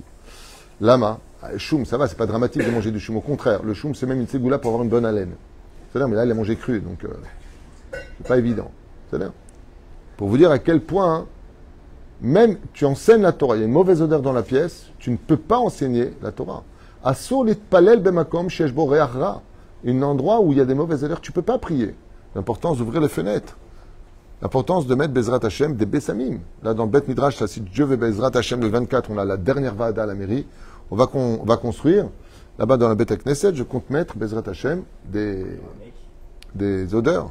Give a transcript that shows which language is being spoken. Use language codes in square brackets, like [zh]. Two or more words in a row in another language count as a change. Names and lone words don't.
[fr] Lama, choum, ça va, c'est pas dramatique de manger du choum. Au contraire, le choum, c'est même une ségoula pour avoir une bonne haleine. C'est-à-dire, mais là, il a mangé cru, donc c'est pas évident. C'est-à-dire, pour vous dire à quel point, hein, même tu enseignes la Torah, il y a une mauvaise odeur dans la pièce, tu ne peux pas enseigner la Torah. [he] אסור להתפלל במקום שיש בו ריח רע. [fr] Un endroit où il y a des mauvaises odeurs, tu ne peux pas prier. L'importance d'ouvrir les fenêtres. L'importance de mettre [he] בעזרת השם [fr] des Bessamim. Là, dans le [he] בית מדרש, [fr] là, si Dieu veut [he] בעזרת השם [fr] le 24, on a la dernière Vada à la mairie. On va construire. Là-bas, dans la [he] בית כנסת, [fr] je compte mettre [he] בעזרת השם [fr] des odeurs.